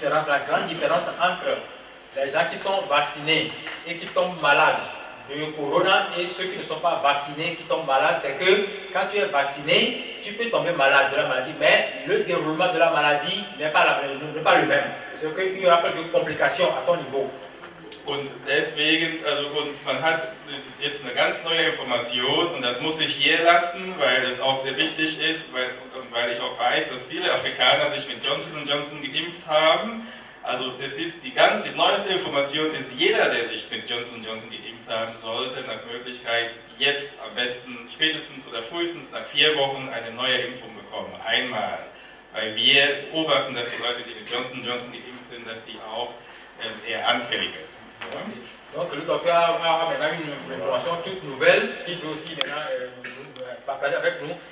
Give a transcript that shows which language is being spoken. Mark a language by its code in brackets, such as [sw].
[fr] La grande différence entre les gens qui sont vaccinés et qui tombent malades de corona et ceux qui ne sont pas vaccinés qui tombent malades, c'est que quand tu es vacciné, tu peux tomber malade de la maladie, mais le déroulement de la maladie n'est pas le même. C'est qu'il y aura plus de complications à ton niveau. [de] Und deswegen, man hat, das ist jetzt eine ganz neue Information und das muss ich hier lassen, weil es auch sehr wichtig ist, weil ich auch weiß, dass viele Afrikaner sich mit Johnson & Johnson geimpft haben. Also das ist die neueste Information ist, jeder, der sich mit Johnson & Johnson geimpft haben sollte, nach Möglichkeit jetzt am besten spätestens oder frühestens nach 4 Wochen eine neue Impfung bekommen, einmal. Weil wir beobachten, dass die Leute, die mit Johnson & Johnson geimpft sind, dass die auch eher anfälliger. [fr] Donc le docteur a maintenant une information toute nouvelle qu'il peut aussi maintenant partager avec nous.